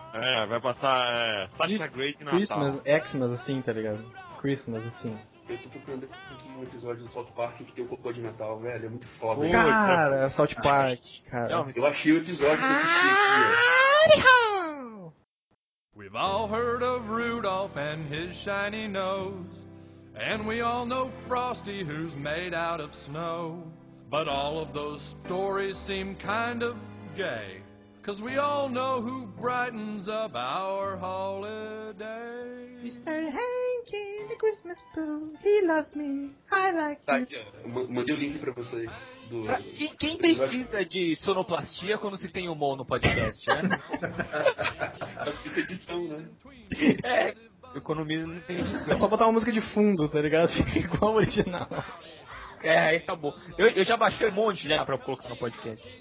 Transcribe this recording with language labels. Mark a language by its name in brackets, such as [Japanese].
[Portuguese] É, vai passar Sasha Grey Natal. Christmas, Xmas, assim, tá ligado? Christmas, assim. Eu tô procurando aqui um episódio do South Park que tem um cocô de Natal, velho. É muito foda. Cara, é South Park, cara. Eu achei o episódio pra assistir aqui, ó. [English] We've all heard of Rudolph and his shiny nose. And we all know Frosty, who's made out of snow. But all of those stories seem kind of gay. 'Cause we all know who brightens up our holiday. Mr. Hank in the Christmas Pooh, he loves me, I like you. [Portuguese] Mandei o link pra vocês. Quem precisa de sonoplastia quando se tem humor no podcast, né? Economia não tem edição. É só botar uma música de fundo, tá ligado? Fica igual ao original. É, aí acabou. Eu já baixei um monte já pra colocar no podcast.